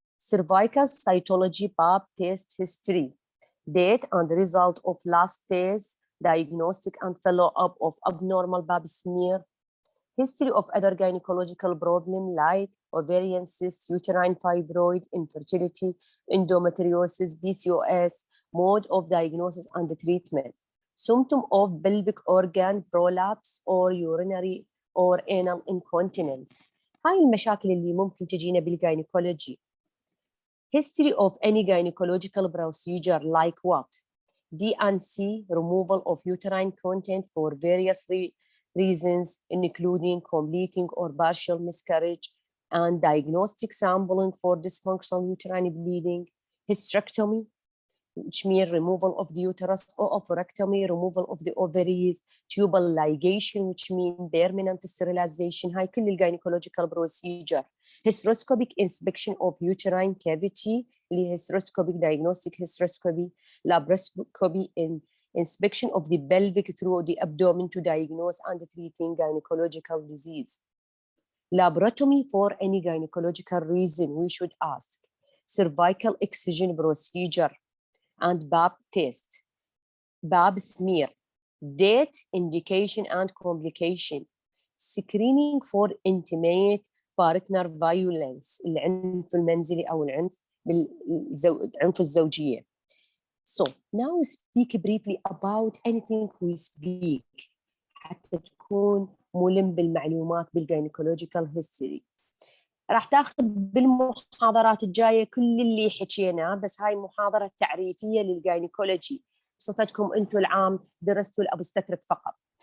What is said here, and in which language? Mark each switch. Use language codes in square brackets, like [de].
[en] cervical cytology, pap test history, date and result of last test, diagnostic and follow-up of abnormal pap smear, history of other gynecological problem like ovarian cyst, uterine fibroid, infertility, endometriosis, PCOS, mode of diagnosis and treatment, symptom of pelvic organ prolapse or urinary or anal incontinence. [ar] هاي المشاكل اللي ممكن تجينا بالجاينيكولوجي. [en] history of any gynecological procedure like what? DNC, removal of uterine content for various reasons including completing or partial miscarriage and diagnostic sampling for dysfunctional uterine bleeding, hysterectomy, which means removal of the uterus, or oophorectomy, removal of the ovaries, tubal ligation, which means permanent sterilization. [ar] هاي كل الجynecological procedure. [en] Hysteroscopic inspection of uterine cavity, [ar] اللي هي [en] hysteroscopic diagnostic hysteroscopy, laparoscopy in inspection of the pelvic through the abdomen to diagnose and treating gynecological disease. Laparotomy for any gynecological reason, we should ask. Cervical excision procedure and Pap test, Pap smear, date, indication and complication, screening for intimate partner violence, [ar] العنف المنزلي أو العنف الزوجية. [en] So now speak briefly about anything we speak [ar] حتى تكون ملم بالمعلومات بالجينيكولوجيكال هيستوري. راح تاخذ بالمحاضرات الجايه كل اللي حكيناه، بس هاي محاضره تعريفيه للجينيكولوجي بصفتكم انتم العام درستوا الابستتريك فقط.